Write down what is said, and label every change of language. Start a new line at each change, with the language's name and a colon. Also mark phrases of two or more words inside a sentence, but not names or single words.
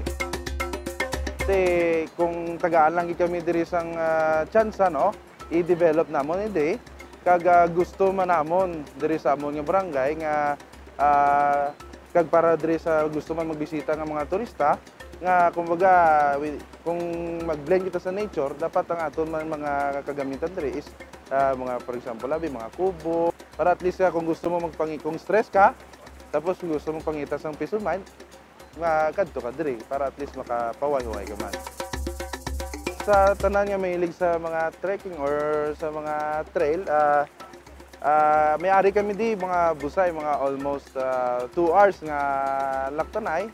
Hiligaynon: Kasi kung tagaan lang kami diri sang tsansa, no, i-develop namon hindi. Kag gusto man namon diri sa amon nga barangay nga kag para diri sa gusto man magbisita nga mga turista nga kumbaga kung mag-blend kita sa nature, dapat ang aton man mga kagamitan diri is mga
English: for example
Hiligaynon: labi mga kubo para
English: at least
Hiligaynon: kung gusto mo kung stress ka tapos kung gusto mo pangitas ang
English: peace of mind
Hiligaynon: kadto ka diri para
English: at least
Hiligaynon: makapaway-huway ka man. Sa tanan nga mahilig sa mga trekking or sa mga trail, may-ari kami di mga busay, mga
English: almost 2 hours
Hiligaynon: nga laktanay.